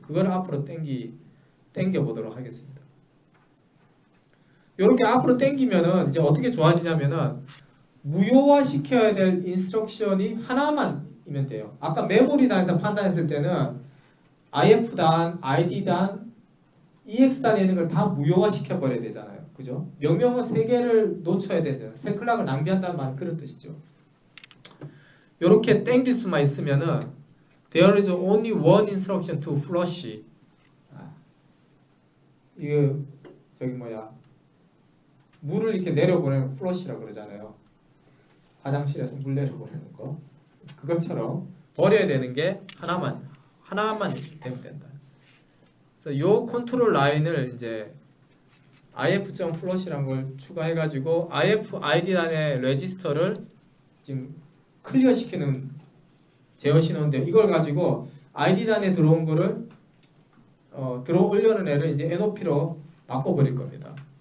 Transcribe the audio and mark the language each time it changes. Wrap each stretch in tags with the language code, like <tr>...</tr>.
<ko>그걸 앞으로 당겨 보도록 하겠습니다. 이렇게 앞으로 당기면은 이제 어떻게 좋아지냐면은 무효화 시켜야 될 인스트럭션이 하나만이면 돼요. 아까 메모리 단에서 판단했을 때는 IF단, ID단, EX단에 있는 걸 다 무효화 시켜버려야 되잖아요. 그죠? 명령어 3개를 놓쳐야 되잖아요. 세 클락을 낭비한다는 말은 그런 뜻이죠. 이렇게 땡길 수만 있으면은</ko> <en>There is only one instruction to flush.</en> <ko>이거 저기 뭐야 물을 이렇게 내려보내는 플러시라고 그러잖아요. 화장실에서 물 내려보내는 거. 그것처럼 버려야 되는 게 하나만 되면 된다. 그래서 요 컨트롤 라인을 이제 if.flash라는 걸 추가해가지고 if id단의 레지스터를 지금 클리어 시키는 제어 신호인데 이걸 가지고 id단에 들어온 거를 들어오려는 애를 이제 NOP로 바꿔버릴 겁니다.</ko>